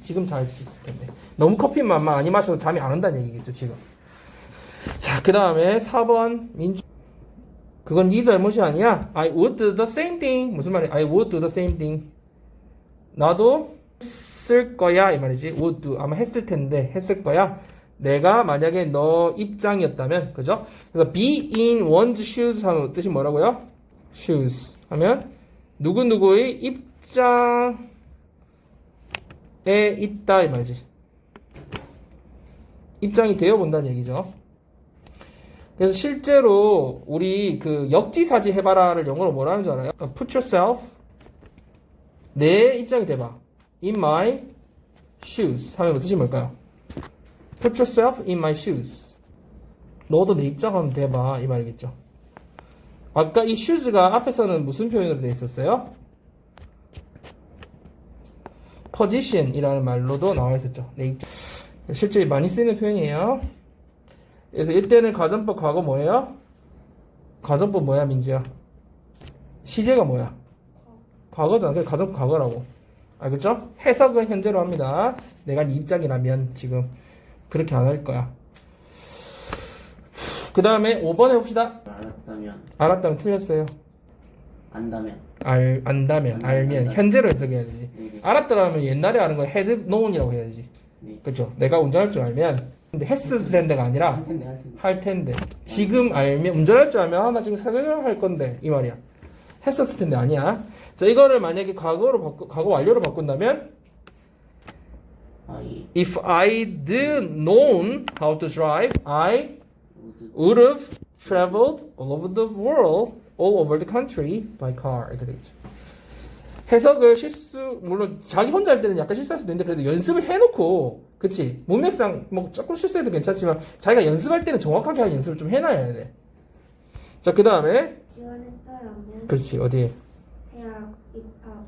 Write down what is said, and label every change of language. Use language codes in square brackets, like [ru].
[ko] 지금 잘 수 있을 텐데. 너무 커피만 많이 마셔서 잠이 안 온다는 얘기겠죠, 지금. 자, 그 다음에 4번 그건 네 잘못이 아니야. [en] I would do the same thing. [ko] 무슨 말이야? [en] I would do the same thing. [ko] 나도 했을 거야 이 말이지. would do 아마 했을 텐데 했을 거야. 내가 만약에 너 입장이었다면, 그죠? 그래서 be in one's shoes 하면 뜻이 뭐라고요? shoes 하면 누구누구의 입장에 있다 이 말이지. 입장이 되어 본다는 얘기죠. 그래서 실제로 우리 그 역지사지 해봐라를 영어로 뭐라는 줄 알아요? [en] Put yourself [ko] 내 입장이 돼봐. [en] In my shoes [ko] 하면 뜻이 뭘까요? [en] Put yourself in my shoes. [ko] 너도 내 입장 하면 돼봐 이 말이겠죠. 아까 이 shoes가 앞에서는 무슨 표현으로 되어 있었어요? position이라는 말로도 나와 있었죠. 내 입장. 실제 많이 쓰이는 표현이에요. 그래서 이때는 가정법 과거 뭐예요? 가정법 뭐야, 민주야? 시제가 뭐야? 과거잖아. 그게 가정법 과거라고. 알겠죠? 해석은 현재로 합니다. 내가 네 입장이라면 지금 그렇게 안 할 거야. 그 다음에 5번 해봅시다. 알았다면 틀렸어요. 안다면. 알면. 현재로 해석해야 되지. 네. 알았더라면 옛날에 아는 거 had known이라고 해야 되지. 네. 그렇죠? 내가 운전할 줄 알면. 근데 했을 텐데가 아니라 할 텐데. 지금 알면 운전할 줄 알면 나 지금 사격을 할 건데 이 말이야. 했었을 텐데 아니야. 자, 이거를 만약에 과거 완료로 바꾼다면 [en] if I'd known how to drive, I would have traveled all over the world, all over the country by car. [ko] 이렇게 되겠죠. 해석을 물론 자기 혼자 할 때는 약간 실수할 수도 있는데 그래도 연습을 해놓고, 그치? 문맥상 뭐 조금 실수해도 괜찮지만 자기가 연습할 때는 정확하게 할 연습을 좀 해놔야 돼. 자, 그 다음에 지원했다라면. 그렇지, 어디에? 대학 입학.